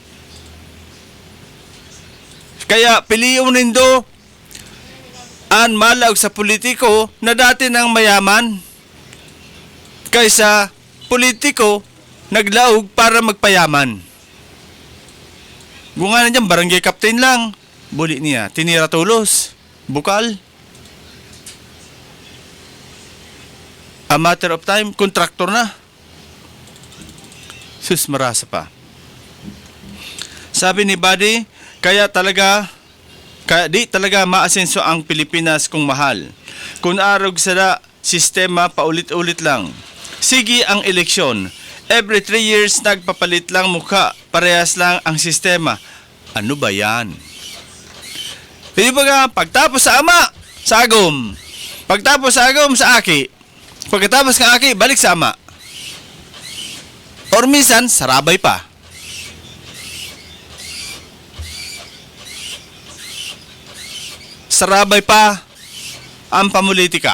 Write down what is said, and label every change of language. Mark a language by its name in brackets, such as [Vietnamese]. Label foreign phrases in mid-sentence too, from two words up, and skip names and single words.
[Bikol] Kaya piliyon nindo an malaw sa politiko na dati nang mayaman kaysa politiko naglaog para magpayaman. Bunga na dyan, [English] barangay captain [Bikol] lang. Buli niya, tinira tulos. Bukal. [English] A matter of time, [Bikol] kontraktor na. Sus, marasa pa. [Filipino] Sabi ni Buddy, kaya di talaga maasenso ang Pilipinas kung mahal. [Bikol] Kung arog sa sistema, paulit-ulit lang. Sige ang eleksyon. [English] Every 3 years, [Filipino] nagpapalit lang mukha. Parehas lang ang sistema. Ano ba yan? Hindi ba nga, pagtapos sa ama, [Bikol] sa agom. Pagtapos sa agom, sa aki. [Filipino] Pagkatapos ng aki, balik sa ama. [Bikol] Or minsan, sarabay pa. Sarabay pa ang pamulitika.